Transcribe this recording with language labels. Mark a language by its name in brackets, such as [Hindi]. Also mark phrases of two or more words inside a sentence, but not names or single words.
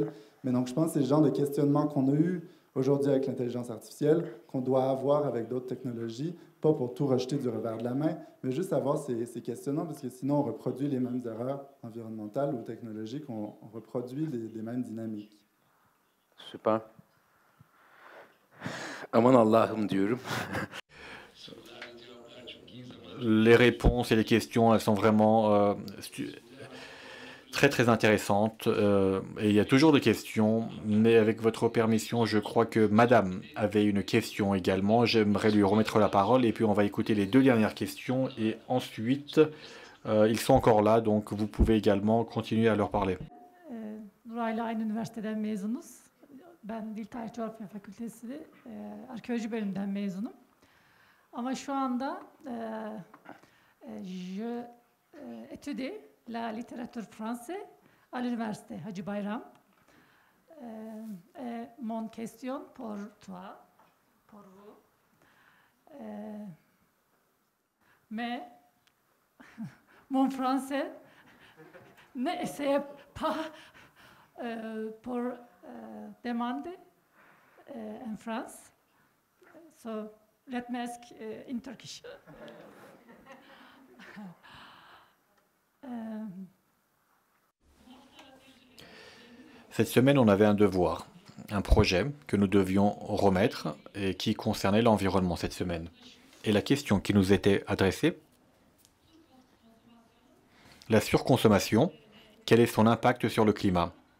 [French] Mais donc, je pense que c'est le genre de questionnement qu'on a eu aujourd'hui avec l'intelligence artificielle, qu'on doit avoir avec d'autres technologies, pas pour tout rejeter du revers de la main, mais juste avoir ces questionnements, parce que sinon on reproduit les mêmes erreurs environnementales ou technologiques, on reproduit les mêmes dynamiques. [Turkish] Süper. Aman Allah'ım diyorum. [French] Les réponses et les questions, elles sont vraiment très très intéressantes. Et il y a toujours des questions, mais avec votre permission, je crois que Madame avait une question également. J'aimerais lui remettre la parole et puis on va écouter les deux dernières questions et ensuite, ils sont encore là, donc vous pouvez également continuer à leur parler. [Turkish] Nuray'la aynı üniversiteden mezunuz. Ben Dil Tarih Coğrafya Fakültesi Arkeoloji bölümünden mezunum. Ama şu anda [French] je étudie la littérature française à l'université Hacı Bayram. Mon question pour toi, pour vous. Mais mon français n'essaie pas pour demander en France. [English] So let me ask in Turkish. [French] Cette semaine, on avait un devoir, un projet que nous devions remettre et qui concernait l'environnement cette semaine. Et la question qui nous était adressée, la surconsommation, quel est son impact sur le climat?